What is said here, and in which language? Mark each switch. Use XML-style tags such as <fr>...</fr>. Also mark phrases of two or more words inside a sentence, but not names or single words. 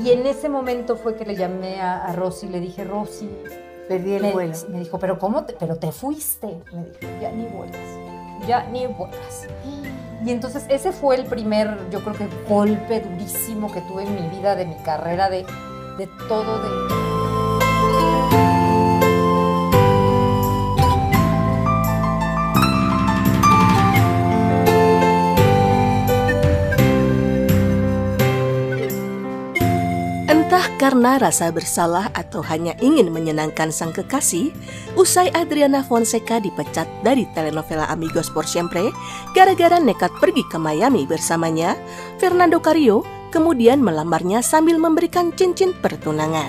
<es>Y en ese momento fue que le llamé a Rosy y le dije, Rosy, Perdí el vuelo. me dijo, pero ¿cómo? Pero te fuiste. Me dijo, ya ni vuelas. Ya ni vuelas. Y entonces ese fue el primer, yo creo que golpe durísimo que tuve en mi vida, de mi carrera, de todo,</es> <id>Entah karena rasa bersalah atau hanya ingin menyenangkan sang kekasih, usai Adriana Fonseca dipecat dari telenovela Amigos por Siempre gara-gara nekat pergi ke Miami bersamanya, Fernando Carrillo kemudian melamarnya sambil memberikan cincin pertunangan.</id>